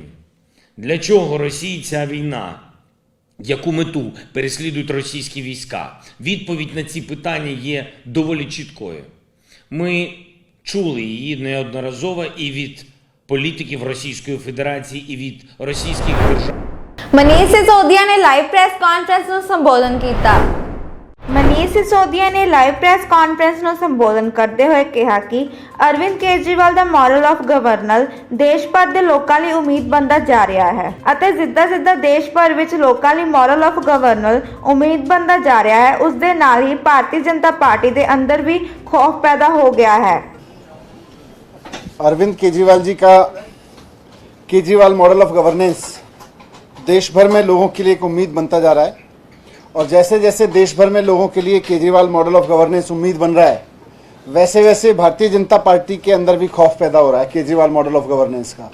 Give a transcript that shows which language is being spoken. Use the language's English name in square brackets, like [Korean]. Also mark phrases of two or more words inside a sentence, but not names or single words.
[Ukrainian] Для чого Росії ця війна? Яку мету переслідують російські війська? Відповідь на ці питання є доволі чіткою. Ми чули її неодноразово і від політиків Російської Федерації, і від російських держав. [Punjabi] ਮਨੀਸ਼ ਸਿਸੋਦੀਆ ਨੇ [English] live press conference [Punjabi] ਨੂੰ ਸੰਬੋਧਨ ਕੀਤਾ। ਮਨੀਸ਼ ਸਿਸੋਦੀਆ ਨੇ [English] live press conference [Punjabi] ਨੂੰ ਸੰਬੋਧਨ ਕਰਦੇ ਹੋਏ ਕਿਹਾ ਕਿ ਅਰਵਿੰਦ ਕੇਜਰੀਵਾਲ ਦਾ [English] model of governor [Punjabi] ਦੇਸ਼ ਭਰ ਦੇ ਲੋਕਾਂ ਲਈ ਉਮੀਦ ਬਣਦਾ ਜਾ ਰਿਹਾ ਹੈ ਅਤੇ ਜਿੱਦਾਂ ਦੇਸ਼ ਭਰ ਵਿੱਚ ਲੋਕਾਂ ਲਈ [English] model of governor [Punjabi] ਉਮੀਦ ਬਣਦਾ ਜਾ ਰਿਹਾ ਹੈ, ਉਸ ਦੇ ਨਾਲ ਹੀ ਭਾਰਤੀ ਜਨਤਾ ਪਾਰਟੀ ਦੇ ਅੰਦਰ ਵੀ ਖੌਫ ਪੈਦਾ ਹੋ ਗਿਆ है। [Hindi] अरविंद केजरीवाल जी का केजरीवाल [English] model of governance [Hindi] देश भर में लोगों के लिए एक उम्मीद बनता जा रहा है और जैसे जैसे देश भर में लोगों के लिए केजरीवाल [English] model of governance [Hindi] उम्मीद बन रहा है, वैसे वैसे भारतीय जनता पार्टी के अंदर भी खौफ पैदा हो रहा है केजरीवाल [English] model of governance [Hindi] का।